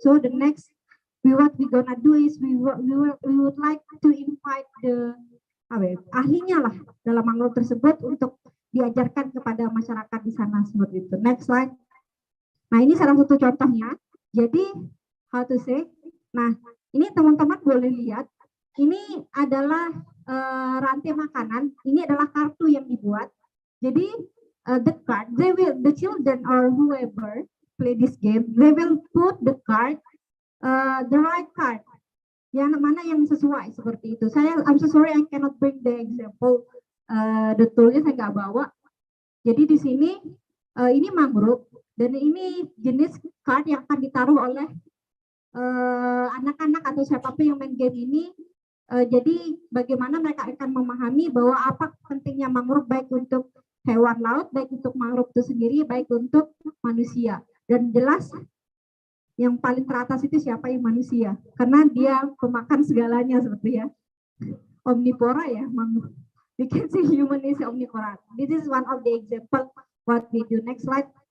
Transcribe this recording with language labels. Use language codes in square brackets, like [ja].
[en] So the next what we gonna do is we would like to invite the [id] ahlinya lah dalam mangrove tersebut untuk diajarkan kepada masyarakat di sana seperti itu. [en] Next slide. [id] Nah, ini salah satu contohnya. [en] Jadi, how to say? [id] Nah, ini teman-teman boleh lihat. Ini adalah rantai makanan. Ini adalah kartu yang dibuat. [en] Jadi, the card, the children or whoever play this game, they will put the card, the right card. [id] Yang mana yang sesuai seperti itu. [en] I'm so sorry, I cannot bring the example. [id] The toolnya saya nggak bawa. Jadi di sini ini mangrove. Dan ini jenis card yang akan ditaruh oleh anak-anak atau siapapun yang main game ini. Jadi bagaimana mereka akan memahami bahwa apa pentingnya mangrove baik untuk hewan laut, baik untuk mangrove itu sendiri, baik untuk manusia. Dan jelas yang paling teratas itu siapa? Yang manusia. Karena dia pemakan segalanya seperti ya. Omnivora ya, mangrove. [en] We can say human is omnivora. This is one of the example what we do. Next slide.